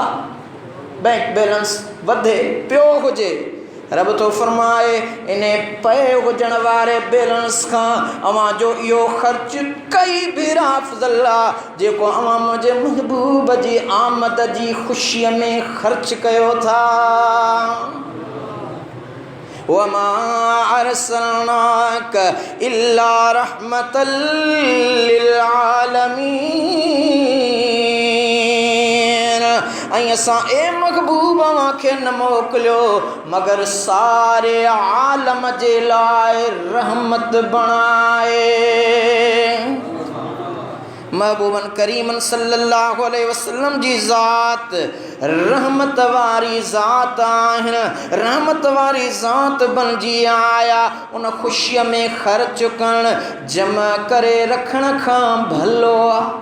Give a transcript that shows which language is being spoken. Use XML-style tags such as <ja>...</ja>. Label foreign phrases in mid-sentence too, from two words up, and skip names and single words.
<sd>बैंक बैलेंस वधे पियो हुजे रब तो फरमाए इन पए हुजण वारे बैलेंस खां अव्हां जो इहो ख़र्च कई भेरा अफ़ज़ल आहे जेको अव्हां मुंहिंजे महबूब जी आमद जी ख़ुशीअ में ख़र्च कयो था।</sd> <ar>وما أرسلناك إلا رحمة للعالمين</ar> <sd>ऐं असां ए महबूब अव्हांखे न मोकिलियो मगर सारे आलम जे लाइ रहमत बणाए। महबूबन करीमन</sd> <ar>صلى الله عليه وسلم</ar> <sd>जी ज़ात रहमत वारी ज़ात आहिनि रहमत वारी ज़ात बणिजी आया उन ख़ुशीअ में ख़र्च करणु जमा करे रखण खां भलो आहे।</sd>